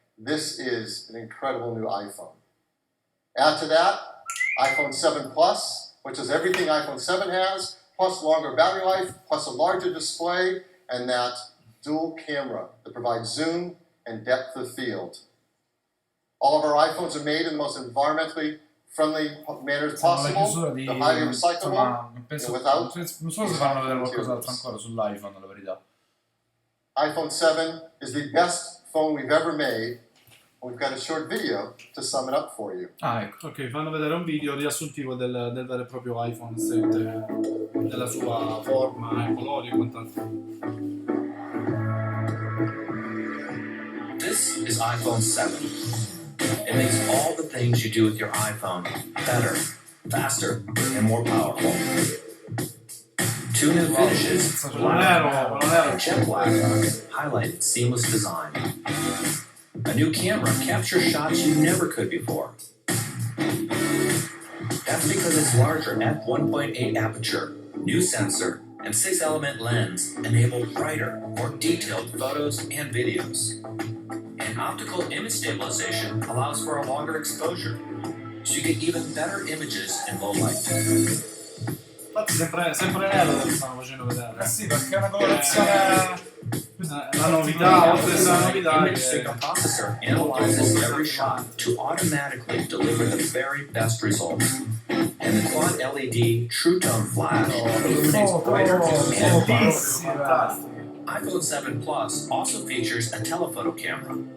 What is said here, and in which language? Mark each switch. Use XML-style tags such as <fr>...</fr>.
<en>This is an incredible new iPhone. Add to that iPhone 7 Plus, which is everything iPhone 7 has, plus longer battery life, plus a larger display, and that dual camera that provides zoom and depth of field. All of our iPhones are made in the most environmentally friendly manners possible. They're highly recyclable. Without</en> <it>non so se fanno vedere qualcos'altro ancora sull'iPhone, la verità.</it> <en>iPhone 7 is the best phone we've ever made. We've got a short video to sum it up for you.</en> <it>Ah, ecco. Ok, fanno vedere un video riassuntivo del vero e proprio iPhone 7, della sua forma, colori e quant'altro.</it> <en>This is iPhone 7. It makes all the things you do with your iPhone better, faster, and more powerful. 2 new finishes, black and jet black, highlight its seamless design. A new camera captures shots you never could before. That's because its larger f1.8 aperture, new sensor, and 6-element lens enable brighter, more detailed photos and videos. And optical image stabilization allows for a longer exposure, so you get even better images in low light.</en> <it>Infatti sempre nero lo stanno facendo vedere. Sì, perché è una colorazione... La novità, oltre alla novità</it> <en>Image signal processor analyzes every shot to automatically deliver the very best results. And the quad LED True Tone flash illuminates brighter and</en> <it>fantastico.</it> <en>iPhone 7 Plus also features a telephoto camera.</en>